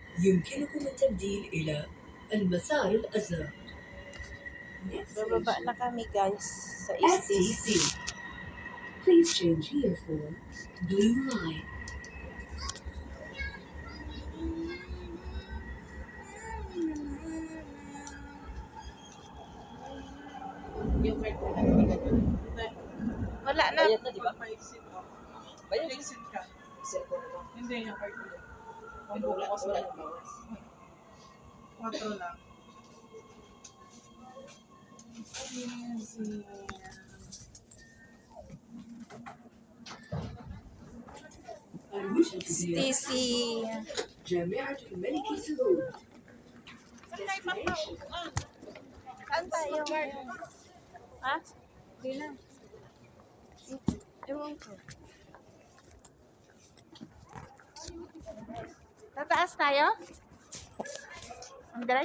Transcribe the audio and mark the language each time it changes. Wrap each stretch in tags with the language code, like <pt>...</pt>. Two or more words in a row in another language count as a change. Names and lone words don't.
<ar>يمكنكم التبديل إلى المسار الأزرق.</ar> <tl>Bababa na kami guys sa STC.</tl> <en>Please change here for Blue Line.</en> <tl>Yung card mo na wala na. Bayad na, di ba? Bayad na. Exit ka. Cellphone mo. Hindi yung card mo. Wala na bawas. 4 lang. Stacy. جامعة الملك سعود. Saan tayo? Ha? Hindi na. Ewan ko. Tataas tayo? Andray?</tl>